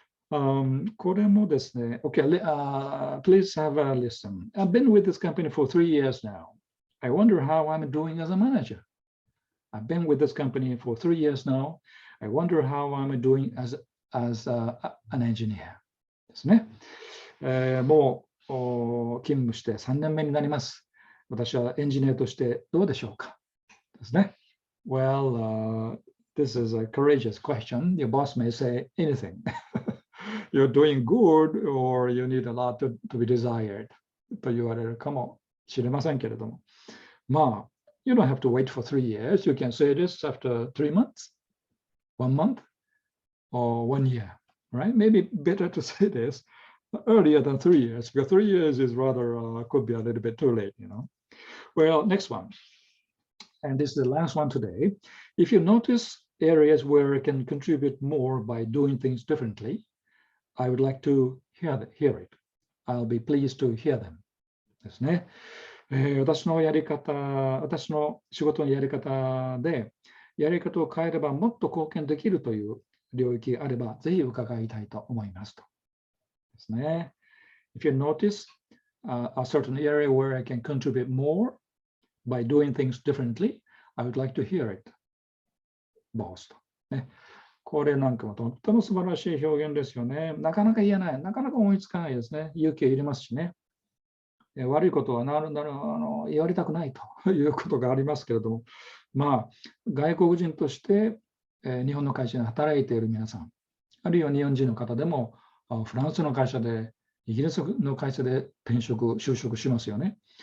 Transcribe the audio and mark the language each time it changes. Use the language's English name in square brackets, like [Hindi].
[Japanese] これもですね、 [English] Okay, please have a listen. I've been with this company for 3 years now. I wonder how I'm doing as a manager. I've been with this company for 3 years now. I wonder how I'm doing as an engineer. [Japanese] ですね。もう勤務して3年目になります。私はエンジニアとしてどうでしょうかですね。 [English] Well, this is a courageous question. Your boss may say anything. You're doing good or you need a lot to be desired [Japanese] と言われるかもしれませんけれども。 [English] まあ、you don't have to wait for 3 years. You can say this after 3 months, 1 month, or 1 year, right? Maybe better to say this earlier than 3 years, because 3 years is rather, could be a little bit too late, Well, next one. And this is the last one today. If you notice areas where I can contribute more by doing things differently, I would like to hear it. I'll be pleased to hear them. [Japanese] ですね。私の仕事のやり方で、やり方を変えればもっと貢献できるという領域があれば、ぜひ伺いたいと思いますと。ですね。 [English] If you notice a certain area where I can contribute more by doing things differently, I would like to hear it, boss と。 [Japanese] ね。これなんかもとっても素晴らしい表現ですよね。なかなか言えない、なかなか思いつかないですね。勇気を入れますしね。悪いことは言われたくないということがありますけれども、まあ、外国人として日本の会社で働いている皆さん、あるいは日本人の方でも、フランスの会社で、イギリスの会社で就職しますよね。